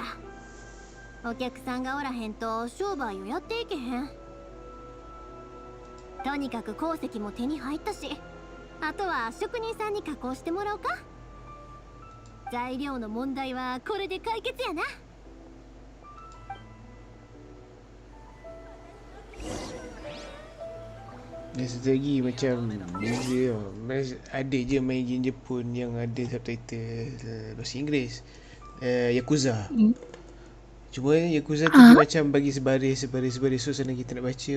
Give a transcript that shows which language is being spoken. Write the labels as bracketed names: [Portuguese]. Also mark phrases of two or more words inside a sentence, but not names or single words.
[Japanese] お客さんがおらへんと商売をやっていけへん。とにかく鉱石も手に入ったし、あとは職人さんに加工してもらおうか。材料の問題はこれで解決やな。 [Malay] Dan satu lagi macam dia ada je main game Jepun yang ada subtitle bahasa Inggeris, Yakuza. Cuma Yakuza tu dia macam bagi sebaris so senang kita nak baca.